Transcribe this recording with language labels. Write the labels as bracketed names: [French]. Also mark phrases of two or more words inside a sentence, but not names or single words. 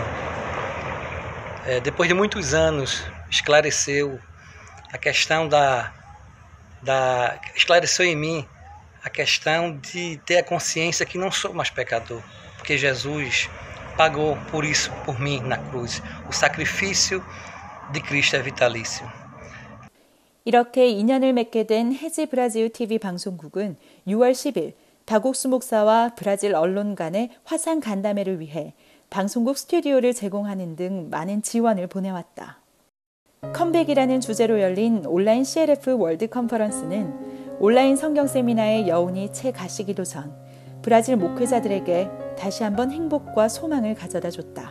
[Portuguese] Depois de muitos anos, esclareceu a questão esclareceu em mim a questão de ter a consciência que não sou mais pecador, porque Jesus pagou por isso, por mim, na cruz. O sacrifício de Cristo é vitalício. [Korean] 이렇게 인연을 맺게 된 해지 브라질 TV 방송국은 6월 10일 다곡수 목사와 브라질 언론 간의 화상 간담회를 위해 방송국 스튜디오를 제공하는 등 많은 지원을 보내왔다. 컴백이라는 주제로 열린 온라인 CLF 월드 컨퍼런스는 온라인 성경 세미나의 여운이 채 가시기도 전 브라질 목회자들에게 다시 한번 행복과 소망을 가져다 줬다.